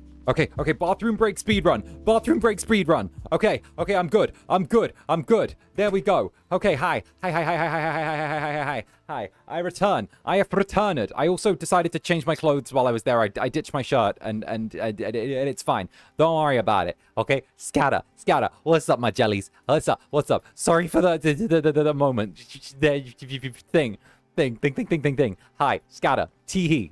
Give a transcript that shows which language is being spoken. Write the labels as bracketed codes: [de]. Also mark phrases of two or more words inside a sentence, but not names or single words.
[en] Okay, okay, bathroom break speed run. Bathroom break speed run. Okay, okay, I'm good. I'm good. I'm good. There we go. Okay, hi. Hi, hi, hi, hi, hi, hi, hi, hi, hi, hi, hi. Hi. I return. I have returned. I also decided to change my clothes while I was there. I ditched my shirt and it's fine. Don't worry about it. Okay? Scatter. Scatter. What's up, my jellies? What's up? What's up? Sorry for the moment. Thing. Hi, scatter. Tee-hee.